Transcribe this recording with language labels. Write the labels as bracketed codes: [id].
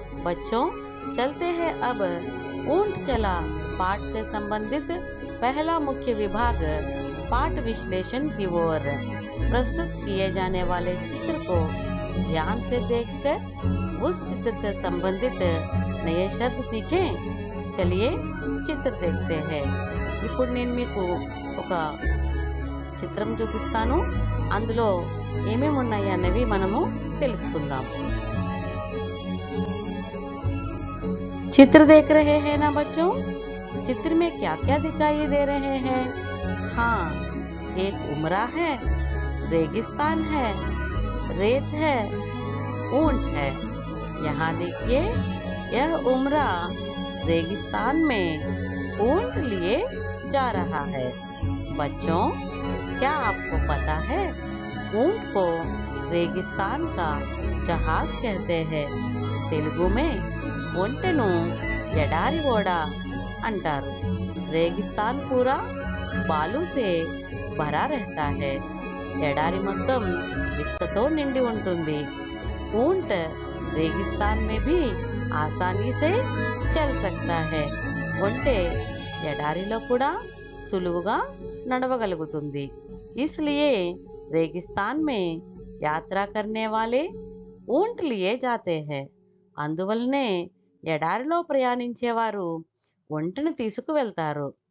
[hi] बच्चों, चलते हैं अब ऊंट चला पाठ से संबंधित पहला मुख्य विभाग पाठ विश्लेषण की ओर। प्रस्तुत किए जाने वाले चित्र को ध्यान से देखकर उस चित्र से संबंधित नए शब्द सीखें। चलिए चित्र देखते हैं। [te] ఇప్పుడు నేను మీకు ఒక చిత్రం చూపిస్తాను, అందులో ఏమేమి ఉన్నాయి అనేవి మనము తెలుసుకుందాం। [hi] चित्र देख रहे हैं ना बच्चों? चित्र में क्या क्या दिखाई दे रहे हैं? हाँ, एक उमरा है, रेगिस्तान है, रेत है, ऊंट है। यहाँ देखिए, यह उमरा रेगिस्तान में ऊंट लिए जा रहा है। बच्चों, क्या आपको पता है ऊंट को रेगिस्तान का जहाज कहते हैं? तेलुगु में [te] ఒంటెను ఎడారి ఓడ अंटारू। [hi] रेगिस्तान पूरा बालू से भरा रहता है। [te] ఎడారి మొత్తం ఇసుకతో నిండి ఉంటుంది। [hi] ऊंट रेगिस्तान में भी आसानी से चल सकता है। [te] ఒంటె ఎడారిలో కూడా సులువుగా నడవగలుగుతుంది। [hi] इसलिए रेगिस्तान में यात्रा करने वाले ऊंट लिए जाते हैं। [te] అందువల్లనే ఎడారిలో ప్రయాణించేవారు ఒంటెను తీసుకువెళ్తారు।